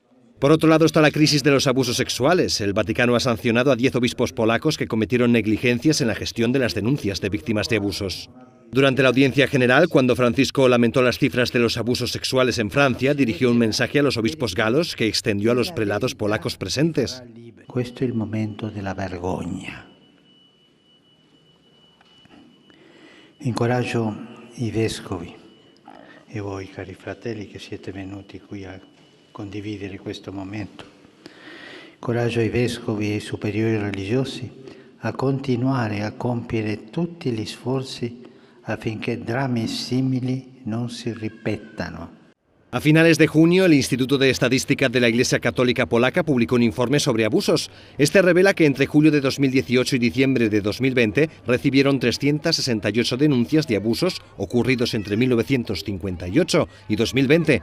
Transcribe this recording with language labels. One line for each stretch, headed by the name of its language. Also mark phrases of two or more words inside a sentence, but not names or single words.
Spanish: Por otro lado está la crisis de los abusos sexuales. El Vaticano ha sancionado a 10 obispos polacos que cometieron negligencias en la gestión de las denuncias de víctimas de abusos. Durante la audiencia general, cuando Francisco lamentó las cifras de los abusos sexuales en Francia, dirigió un mensaje a los obispos galos que extendió a los prelados polacos presentes.
Italian: Questo è il momento della vergogna. Incoraggio i vescovi e voi, cari fratelli, che siete venuti qui a condividere questo momento. Coraggio ai vescovi e ai superiori religiosi a continuare a compiere tutti gli sforzi affinché drammi simili non si ripetano.
Spanish: A finales de junio, el Instituto de Estadística de la Iglesia Católica Polaca publicó un informe sobre abusos. Este revela que entre julio de 2018 y diciembre de 2020 recibieron 368 denuncias de abusos ocurridos entre 1958 y 2020.